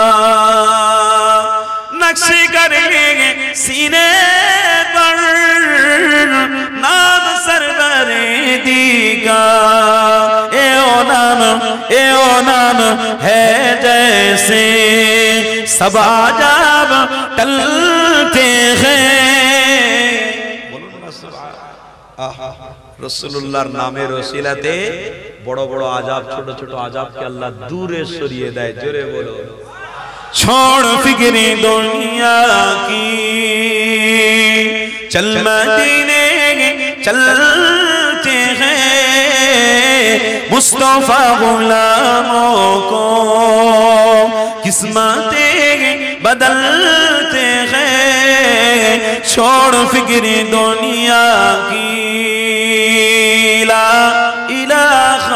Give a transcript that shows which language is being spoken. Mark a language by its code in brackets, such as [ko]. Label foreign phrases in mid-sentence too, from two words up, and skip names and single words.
[ur] نقش کر لے سینے پر نام سربردی کا اے او نام ہے جیسے سب عجاب ٹلتے ہیں [bn] রসুল্লাহর নামের ওসিলাতে বড় বড় আযাব ছোট ছোট আযাবকে আল্লাহ দূরে সরিয়ে দেয় জোরে বলো [ur] چھوڑ فکر دنیا کی چل مدینے چلتے ہیں مصطفیٰ غلاموں کو قسمتیں بدلتے ہیں چھوڑ فکر دنیا کی [ar] لا الہ